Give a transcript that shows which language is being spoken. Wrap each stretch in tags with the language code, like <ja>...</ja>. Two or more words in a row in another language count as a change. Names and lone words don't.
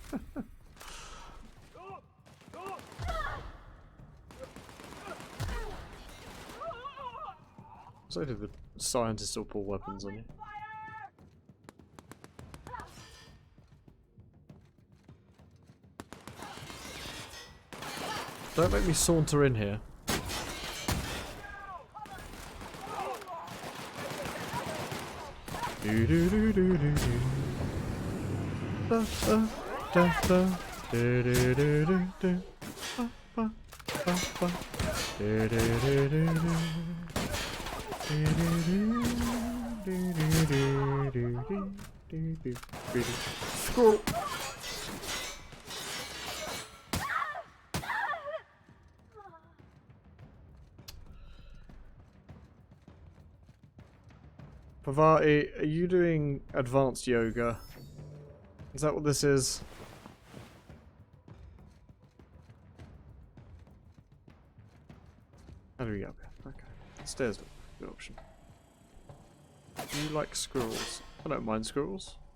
<en>So did the scientists still pull weapons on you? Don't make me saunter in here. Do do do do do do. Da da da da. Do do do do do. Ba ba ba ba. Do do do do do. Do do do do do do do do do. Squirrel. Pavati, are you doing advanced yoga? Is that what this is? How do we get up here? Okay. Stairs look like a good option. Do you like squirrels? I don't mind squirrels.</en>